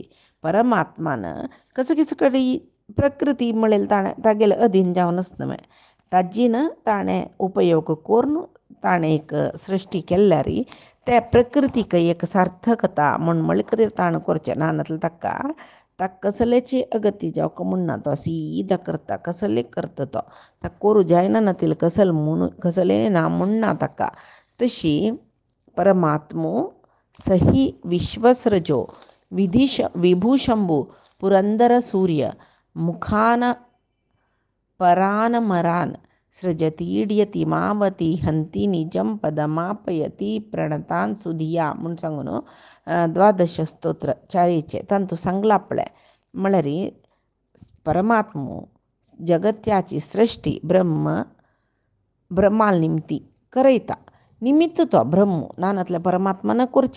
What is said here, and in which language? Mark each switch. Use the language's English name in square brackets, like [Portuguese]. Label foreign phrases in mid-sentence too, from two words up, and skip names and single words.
[Konkani] परमात्मान कसं कसं कडेन प्रकृती म्हणल्यार तागेले अधीन जावन आसना ताजीन ताणें उपयोग करून ताणें एक सृश्टी केल्यार त्या प्रकृतीक एक सार्थकता म्हणले खातीर ताणें करचें ना नतलें ताका कसलेची अगती जावका म्हणना तो सीदा करता कसले करता तो ताका करूं जायना नतले कसले ना म्हणना ताका तशी परमात्मो [Sanskrit] सही विश्वसृजो विभूशंभू पुरंदर सूर्य मुखान परान मरान सृजतीड्यति मावती हंती निजम पदमापयती प्रणतान सुधिया [Konkani] म्हूण सांगून 12 स्तोत्र चारीचे तांतू सांगला पळय म्हळ्यार परमात्मो जगत्याची सृश्टी ब्रह्माल निमती करयता निमित्त तो ब्रह्म नानतले परमात्मान करची